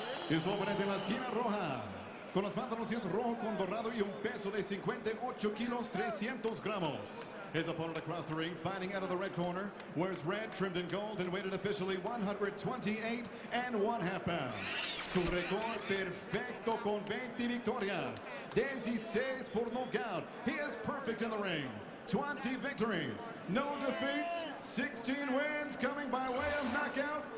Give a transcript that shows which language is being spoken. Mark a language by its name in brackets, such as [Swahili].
[Spanish] Y su oponente en la esquina roja, con los pantalones rojo con dorado y un peso de 58 kilos, 300 gramos. [English] His opponent across the ring, fighting out of the red corner, wears red trimmed in gold and weighted officially 128 1/2 pounds. [Spanish] Su récord perfecto con 20 victorias, 16 por nocaut. [English] He is perfect in the ring. 20 victories, no defeats, 16 wins coming by way of knockout.